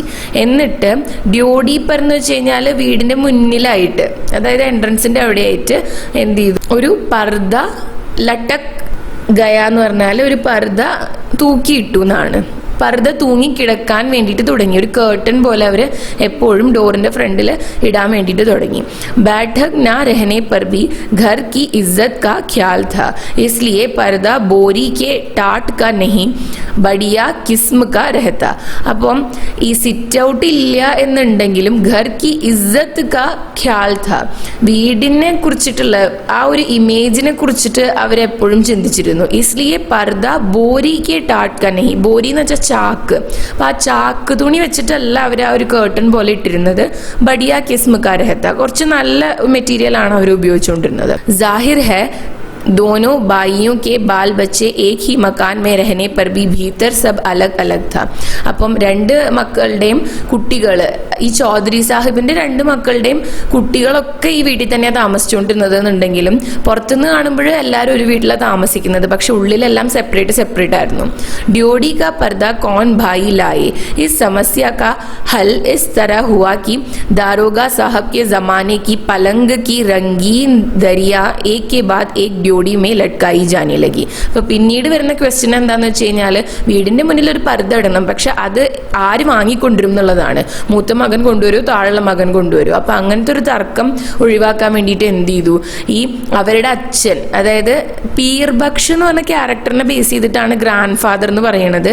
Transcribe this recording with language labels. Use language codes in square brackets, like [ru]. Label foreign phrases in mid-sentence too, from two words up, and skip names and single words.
[ml] എന്നിട്ട് ഡ്യോഡീപ്പർ എന്ന് വെച്ച് കഴിഞ്ഞാൽ വീടിന്റെ മുന്നിലായിട്ട്, അതായത് എൻട്രൻസിന്റെ അവിടെയായിട്ട് എന്ത് ചെയ്തു, ഒരു [hi] पर्दा लटक गया [ml] എന്ന് പറഞ്ഞാൽ ഒരു പർദ തൂക്കിയിട്ടു എന്നാണ്. പർദ്ദ തൂങ്ങിക്കിടക്കാൻ വേണ്ടിയിട്ട് തുടങ്ങി. ഒരു കേർട്ടൻ പോലെ അവർ എപ്പോഴും ഡോറിന്റെ ഫ്രണ്ടിൽ ഇടാൻ വേണ്ടിയിട്ട് തുടങ്ങി. [hi] बैठक ना रहने पर भी घर की इज्जत का ख्याल था, इसलिए पर्दा बोरी के टाट का नहीं बढ़िया किस्म का रहता. [ml] അപ്പം ഈ [en] sit out [ml] ഇല്ല എന്നുണ്ടെങ്കിലും [hi] घर की इज्जत का ख्याल था, [ml] വീടിനെ കുറിച്ചിട്ടുള്ള ആ ഒരു ഇമേജിനെ കുറിച്ചിട്ട് അവരെപ്പോഴും ചിന്തിച്ചിരുന്നു. [hi] इसलिए पर्दा बोरी के टाट का नहीं, [ml] ബോരി എന്ന് വെച്ചാൽ ചാക്ക്. അപ്പൊ ആ ചാക്ക് തുണി വെച്ചിട്ടല്ല അവർ ആ ഒരു കേർട്ടൻ പോലെ ഇട്ടിരുന്നത്. [hi] बढ़िया किस्म का रहता, [ml] കുറച്ച് നല്ല മെറ്റീരിയൽ ആണ് അവർ ഉപയോഗിച്ചുകൊണ്ടിരുന്നത്. [hi] ज़ाहिर है दोनों भाइयों के बाल बच्चे एक ही मकान में रहने पर भी भीतर सब अलग अलग था. [ml] അപ്പം രണ്ട് മക്കളുടെയും കുട്ടികൾ, ഈ ചൗധരി സാഹിബിന്റെ രണ്ട് മക്കളുടെയും കുട്ടികളൊക്കെ ഈ വീട്ടിൽ തന്നെയാണ് താമസിച്ചുകൊണ്ടിരുന്നത് എന്നുണ്ടെങ്കിലും പുറത്തുനിന്ന് കാണുമ്പോൾ എല്ലാവരും ഒരു വീട്ടിലാണ് താമസിക്കുന്നത്, പക്ഷെ ഉള്ളിലെല്ലാം സെപ്പറേറ്റ് ആയിരുന്നു. [hi] ड्योढ़ी का पर्दा कौन भाई लाए, इस समस्या का हल इस तरह हुआ कि दारोगा साहब के जमाने की पलंग की रंगीन दरिया एक के बाद एक ड्योढ़ी में लटकाई जाने लगी. [ml] അപ്പൊ പിന്നീട് വരുന്ന ക്വസ്റ്റ്യൻ എന്താന്ന് വെച്ച് കഴിഞ്ഞാൽ, വീടിന്റെ മുന്നിൽ ഒരു പർദ്ദ ഇടണം, പക്ഷെ അത് ആര് വാങ്ങിക്കൊണ്ടുവരും എന്നുള്ളതാണ്. മൂത്ത മകൻ കൊണ്ടുവരും, താഴെയുള്ള മകൻ കൊണ്ടുവരും. അപ്പൊ അങ്ങനത്തെ ഒരു തർക്കം ഒഴിവാക്കാൻ വേണ്ടിയിട്ട് എന്ത് ചെയ്തു, ഈ അവരുടെ അച്ഛൻ, അതായത് പീർബക്ഷ് എന്ന് പറഞ്ഞ ക്യാരക്ടറിനെ ബേസ് ചെയ്തിട്ടാണ് [en] grand father [ml] എന്ന് പറയുന്നത്.